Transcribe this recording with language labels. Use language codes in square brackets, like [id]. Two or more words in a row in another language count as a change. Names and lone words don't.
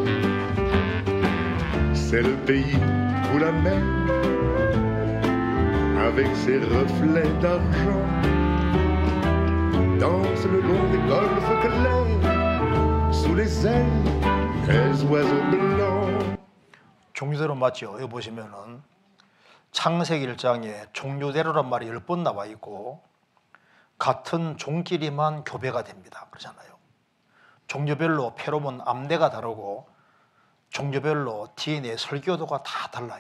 [fr] C'est le pays où la mer, avec ses reflets d'argent, danse le long des golfes clairs, sous les ailes des oiseaux blancs. [ko] 종류대로 맞죠? 여기 보시면은 창세기 1장에 종류대로란 말이 10번 나와 있고 같은 종끼리만 교배가 됩니다. 그러잖아요. 종류별로 페로몬 암대가 다르고 종류별로 DNA 설계도가 다 달라요.